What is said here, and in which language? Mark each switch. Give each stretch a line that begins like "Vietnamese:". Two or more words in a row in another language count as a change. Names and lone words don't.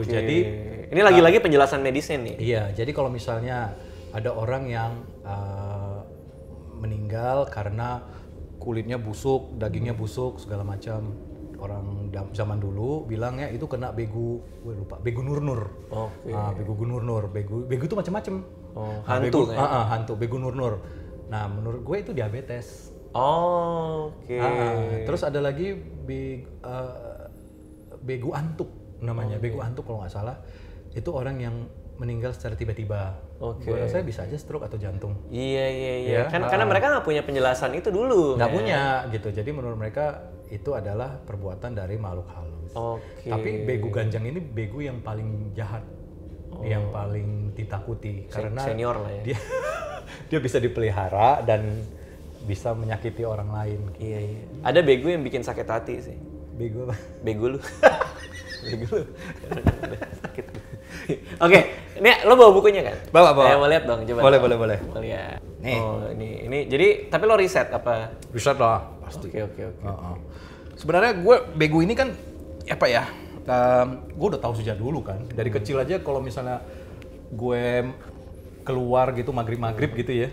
Indonesian: Okay. Jadi ini lagi-lagi penjelasan medisnya nih. Iya, jadi kalau misalnya ada orang yang meninggal karena kulitnya busuk, dagingnya busuk, segala macam. Orang zaman dulu bilangnya itu kena begu, gue lupa, begu nurnur. Oke. Begu nurnur, begu itu macam-macam. Oh, hantu begu, hantu, begu nurnur. Nah, menurut gue itu diabetes. Oh, oke. Terus ada lagi begu antuk namanya, begu antuk kalau nggak salah. Itu orang yang meninggal secara tiba-tiba. Oke. Gue rasa bisa aja stroke atau jantung. Iya. Ya, karena mereka nggak punya penjelasan itu dulu. Nggak punya gitu. Jadi menurut mereka itu adalah perbuatan dari makhluk halus. Oke. Tapi Begu Ganjang ini begu yang paling jahat, yang paling ditakuti karena senior lah ya. Dia bisa dipelihara dan bisa menyakiti orang lain. Iya. Ada begu yang bikin sakit hati sih. Begu apa? Begu lu. Begu lu. Sakit. Oke, ini lo bawa bukunya kan? Bawa. Mau lihat dong, coba. Boleh. Mau lihat. Nih. Oh, ini. Jadi, tapi lo riset apa? Riset lah, pasti. Oke. Sebenarnya gue bego ini kan apa ya? Gue udah tahu sejak dulu kan. Dari kecil aja kalau misalnya gue keluar gitu maghrib gitu ya.